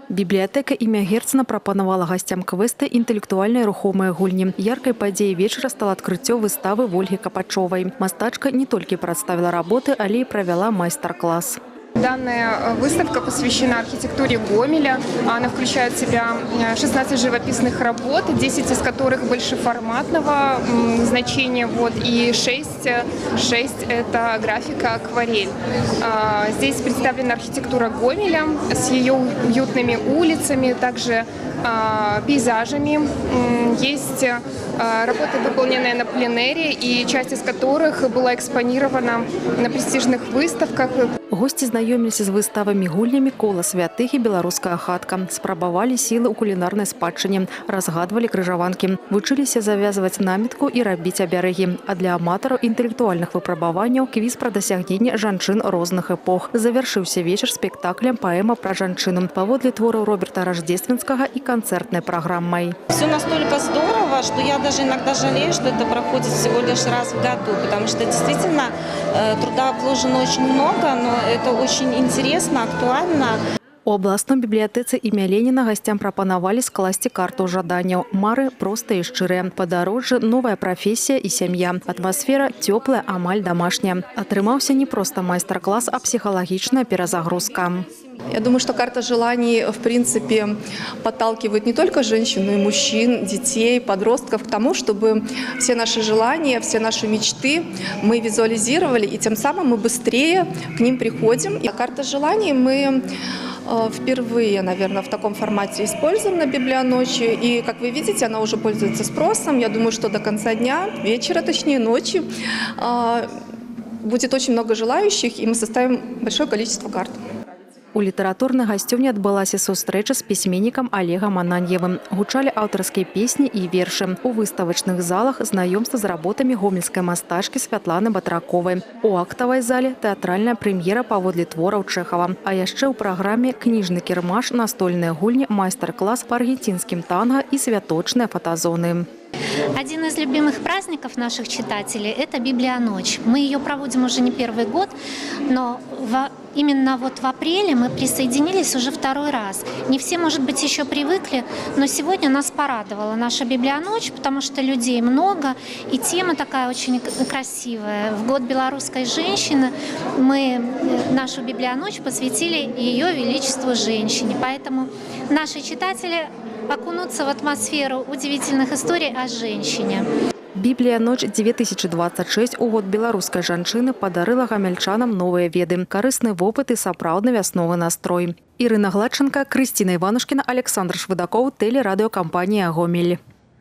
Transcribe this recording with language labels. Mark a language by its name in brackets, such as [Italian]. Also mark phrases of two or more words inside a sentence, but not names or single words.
[Belarusian] Бібліятэка імя Герцена прапанавала гасцям квеста інтэлектуальныя рухомыя гульні. Яркай падзеяй вечара стала адкрыццё выставы Ольгі Капачовай. Мастачка не толькі прадставіла работы, але і правяла майстар-класс. [Russian] Данная выставка посвящена архитектуре Гомеля. Она включает в себя 16 живописных работ, 10 из которых большеформатного значения, и 6 – это графика акварель. Здесь представлена архитектура Гомеля с ее уютными улицами, также пейзажами. Есть работы, выполненные на пленэре, и часть из которых была экспонирована на престижных выставках. [Belarusian] Гости знаёміліся з выставамі гульнямі «Кола святых» і «Беларуская хатка». Спрабавалі сілы ў кулінарнай спадчыне, разгадвалі крыжаванкі, вучыліся завязваць намітку і рабіць абярэгі. А для аматараў інтэлектуальных выпрабаванняў квіз пра дасягненні жанчын розных эпох. Завяршыўся вечар спектаклем «Паэма пра жанчыну» паводле твораў Роберта Рождественскага і канцэртнай праграммай. [Russian] Все настолько здорово, что я даже иногда жалею, что это проходит всего лишь раз в году, потому что действительно труда вложено очень много, но это очень интересно, актуально. [Belarusian] У абласной бібліятэцы імя Леніна гасцям прапанавалі скласці карту жаданняў. Мары простыя і шчырыя. Падарожжа, новая прафесія і сям'я. Атмасфера цёплая, амаль домашняя. Атрымаўся не проста майстар-класс, а [Russian] психологичная перезагрузка. Я думаю, что карта желаний, в принципе, подталкивает не только женщин, но и мужчин, детей, подростков к тому, чтобы все наши желания, все наши мечты мы визуализировали, и тем самым мы быстрее к ним приходим. И карта желаний мы впервые, наверное, в таком формате используем на Библионочи. И, как вы видите, она уже пользуется спросом. Я думаю, что до конца дня, вечера, точнее ночи, будет очень много желающих, и мы составим большое количество карт. [Belarusian] У літаратурнай гасцёўні адбылася сустрэча з пісьменнікам Олегам Ананьевым. Гучалі аўтарскія песні і вершы. У выставачных залах знаёмства з работамі гомельскай мастачкі Святланы Батраковай. У актавай зале тэатральная прэм'ера паводле твораў Чэхава. А яшчэ ў праграме кніжны кірмаш, настольныя гульні, майстар-клас па аргентинскім танга і святочныя фотозоны. [Russian] Один из любимых праздников наших читателей – это Библионочь. Мы ее проводим уже не первый год, но именно в апреле мы присоединились уже второй раз. Не все, может быть, еще привыкли, но сегодня нас порадовала наша Библионочь, потому что людей много, и тема такая очень красивая. В год белорусской женщины мы нашу Библионочь посвятили Ее Величеству женщине. Поэтому наши читатели окунуться в атмосферу удивительных историй о женщине. [Belarusian] Бібліяночь 2026 у год беларускай жанчыны падарыла гамельчанам новыя веды, карысны вопыт і сапраўдны вясновы настрой. Ірына Гладченко, Крысціна Іванушкіна, Александр Швыдакоў, тэлерадыёкампанія «Гомель».